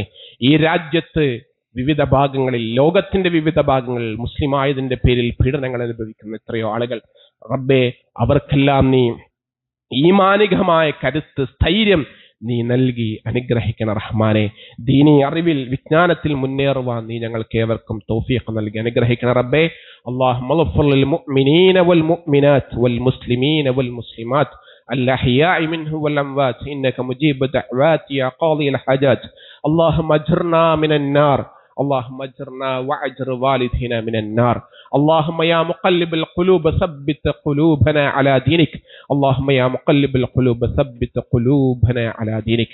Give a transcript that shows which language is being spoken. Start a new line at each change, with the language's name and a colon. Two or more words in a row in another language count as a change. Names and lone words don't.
Malayalam: ഈ രാജ്യത്ത് വിവിധ ഭാഗങ്ങളിൽ, ലോകത്തിന്റെ വിവിധ ഭാഗങ്ങളിൽ മുസ്ലിമായതിന്റെ പേരിൽ പീഡനങ്ങൾ അനുഭവിക്കുന്ന എത്രയോ ആളുകൾ റബ്ബേ, അവർക്കെല്ലാം നീ ഈമാനികമായ കരുത്ത്, സ്ഥൈര്യം നീ നൽകി അനുഗ്രഹിക്കണം റഹ്മാനെ. ദീനി അറിവിൽ, വിജ്ഞാനത്തിൽ മുന്നേറുവാൻ നീ ഞങ്ങൾക്ക് ഏവർക്കും തൗഫീഖ് നൽകി അനുഗ്രഹിക്കണം റബ്ബേ.
Arabic: اللهم اغفر للمؤمنين والمؤمنات والمسلمين والمسلمات الأحياء منه والأموات إنك مجيب دعوات يا قاضي الحاجات. اللهم أجرنا من النار، اللهم اجرنا واجر والدينا من النار. اللهم يا مقلب القلوب ثبت قلوبنا على دينك. اللهم يا مقلب القلوب ثبت قلوبنا على دينك.